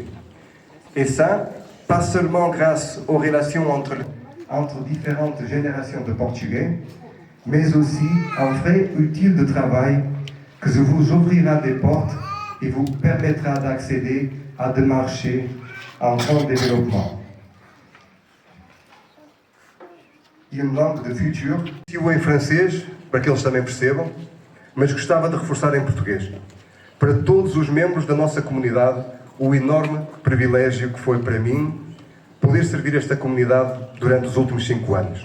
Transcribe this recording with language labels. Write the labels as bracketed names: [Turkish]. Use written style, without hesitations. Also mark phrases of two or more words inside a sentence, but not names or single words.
[French] Et ça, pas seulement grâce aux relations entre différentes générations de Portugais, mais aussi un vrai outil de travail que vous ouvrira des portes et vous permettra d'accéder à des marchés en grand développement. [Portuguese] E uma langue de futuro. Eu em francês, para que eles também percebam, mas gostava de reforçar em português. Para todos os membros da nossa comunidade, o enorme privilégio que foi para mim poder servir esta comunidade durante os últimos 5 anos.